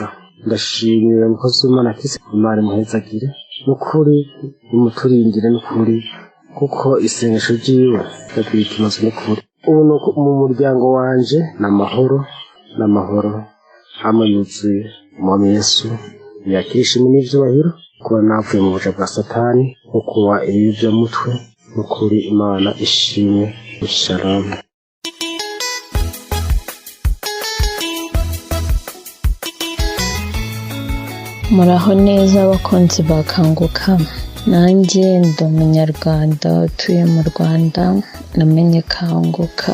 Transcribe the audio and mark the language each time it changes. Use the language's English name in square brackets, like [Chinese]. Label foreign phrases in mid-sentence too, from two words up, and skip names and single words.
[Rundi] Ndashimira umukozi w'Imana Kristo, Imana imuhezagire, nukuri imuturindire nukuri, kuko isengesho ryiwe ryagiye ikimaze nukuri. Ubu mu muryango wanje n'amahoro hamwe yuzuye. Umwami Yesu yakisha n'ivyubahiro kuba navuye mu buja bwa Satani no kuba ibivyamutwe. Nukuri Imana ishimwe. Shalom. [Kinyarwanda] Muraho neza abakunzi bakanguka. Nanjye ndi umunyarwanda utuye mu Rwanda, namenye kanguka.